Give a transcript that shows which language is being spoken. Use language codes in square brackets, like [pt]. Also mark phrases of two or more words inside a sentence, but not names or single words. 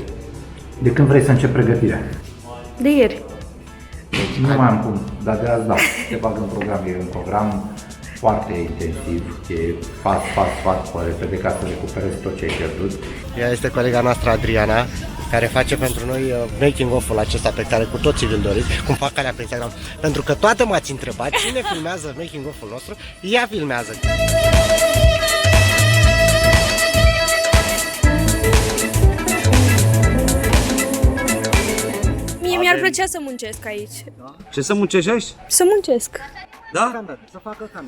[ro] De când vrei să începi pregătirea? De ieri. Nu mai am cum, dar de azi da. Te bag în program, e un program foarte intensiv, e pas, pe repede ca să recuperezi tot ce ai pierdut. Ea este colega noastră Adriana, care face pentru noi [en] making of- [ro] ul acesta pe care cu toții îl doriți, cum fac alea pe Instagram. Pentru că toate m-ați întrebat cine filmează [en] making of- [ro] ul nostru, ea filmează. Mie mi-ar plăcea să muncesc aici. Ce să muncești aici? Să muncesc. Da? Să facă cameră.